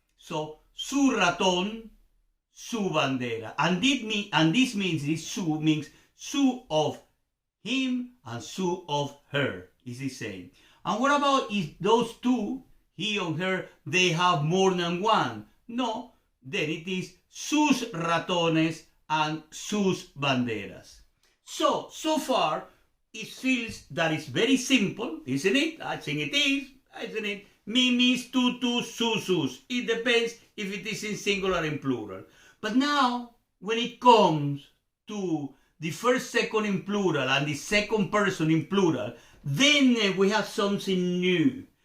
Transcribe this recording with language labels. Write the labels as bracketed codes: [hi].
[es] So, su ratón, su bandera. [en] And this means, this su means su of him and su of her. Is the same. And what about if those two, he or her, they have more than one? No, then it is [es] sus ratones [en] and [es] sus banderas. [en] So far, it feels that it's very simple, isn't it? I think it is, isn't it? [es] Mi, mis, tu, tus, su, sus. [en] It depends if it is in singular or in plural. But now, when it comes to the first, second in plural and the second person in plural, then we have something new.